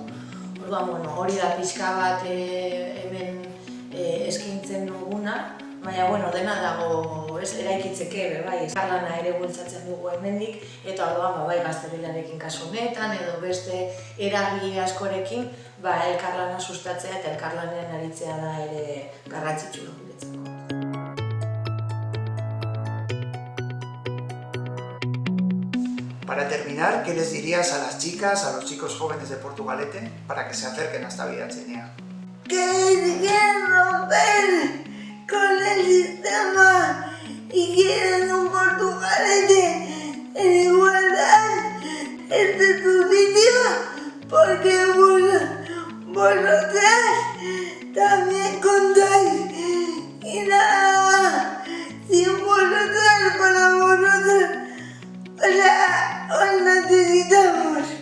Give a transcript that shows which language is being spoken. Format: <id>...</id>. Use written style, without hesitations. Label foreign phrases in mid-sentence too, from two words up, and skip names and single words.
<eu>Hori da pixka bat hemen eskaintzen duguna, baina dena dago eraikitzeke, elkarlana ere bultzatzen dugu hemendik, eta orduan gaztelerarekin kasu honetan edo beste eragile askorekin elkarlana sustatzea eta elkarlanean aritzea da ere garrantzitsua guretzako.</eu> <es>Para terminar, ¿qué les dirías a las chicas, a los chicos jóvenes de Portugalete para que se acerquen a esta vida HNA? Que si quieren romper con el sistema y quieren un Portugalete en igualdad, este es tu sitio, porque vosotras también contáis y nada, sin vosotras para vosotros, o sea, os necesitamos.</es>